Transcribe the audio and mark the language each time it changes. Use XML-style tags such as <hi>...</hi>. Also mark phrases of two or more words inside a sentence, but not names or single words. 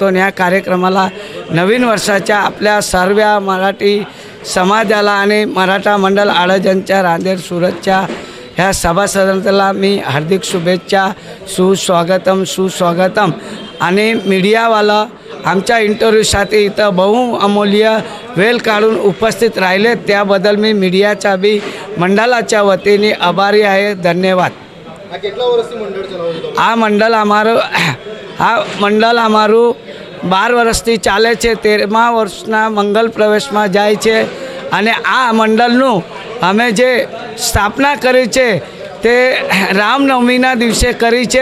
<mr>आणि ह्या कार्यक्रमाला नवीन वर्षाच्या आपल्या सर्व मराठी समाजाला आणि मराठा मंडळ अडाजणच्या रांदेर सुरतच्या ह्या सभासदांना मी हार्दिक शुभेच्छा, सुस्वागतम. आणि मीडियावाला आमच्या इंटरव्ह्यूसाठी इथं बहुअमूल्य वेळ काढून उपस्थित राहिले त्याबद्दल मी मीडियाच्या बी मंडळाच्या वतीने आभारी आहे. धन्यवाद.</mr> <gu>આ મંડળ અમારું 12 વર્ષથી ચાલે છે. 13મા વર્ષના મંગલ પ્રવેશમાં જાય છે. અને આ મંડળનું અમે જે સ્થાપના કરી છે તે રામનવમીના દિવસે કરી છે.</gu>